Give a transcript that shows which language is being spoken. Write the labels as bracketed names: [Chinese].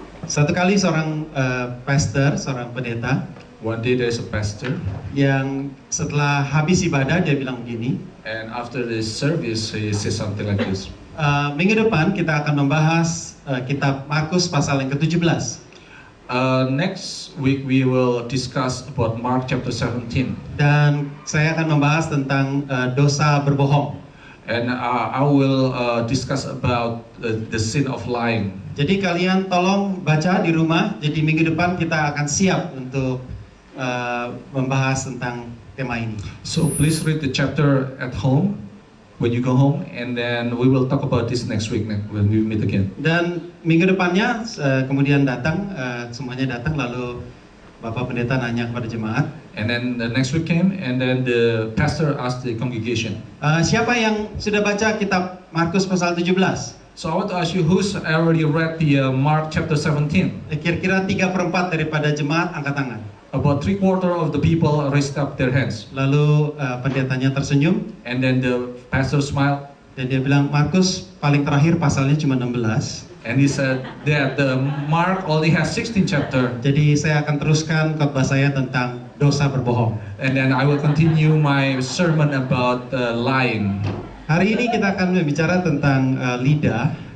[Indonesian] Satu kali seorang pastor, seorang pendeta, [English] One day there's a pastor, [Indonesian] yang setelah habis ibadah dia bilang begini, [English] and after the service he says something like this. [Indonesian] minggu depan kita akan membahas kitab Markus pasal yang ke-17. [English] Next week we will discuss about Mark chapter 17, [Indonesian] Dan saya akan membahas tentang dosa berbohong. [English] and I will discuss about the sin of lying. [Indonesian] Jadi kalian tolong baca di rumah. Jadi minggu depan kita akan siap untuk membahas tentang tema ini. [English] So please read the chapter at home when you go home, and then we will talk about this next week when we meet again. [Indonesian] Dan minggu depannya kemudian datang, semuanya datang, lalu Bapak Pendeta nanya kepada jemaat, [English] And then the next week came, and then the pastor asked the congregation. [Indonesian] Siapa yang sudah baca kitab Markus pasal 17? [English] So I want to ask you, who's already read the Mark chapter 17? [Indonesian] Kira-kira 3/4 daripada jemaat angkat tangan. [English] About 3/4 of the people raised up their hands. [Indonesian] Lalu pendetanya tersenyum [English] And then the pastor smiled, [Indonesian] dan dia bilang, Markus paling terakhir pasalnya cuma 16. [English] and he said that the Mark only has 16 chapter. [Indonesian] Jadi saya akan teruskan khotbah saya tentang dosa berbohong. [English] And then I will continue my sermon about lying. [Indonesian] Hari ini kita akan berbicara tentang lidah.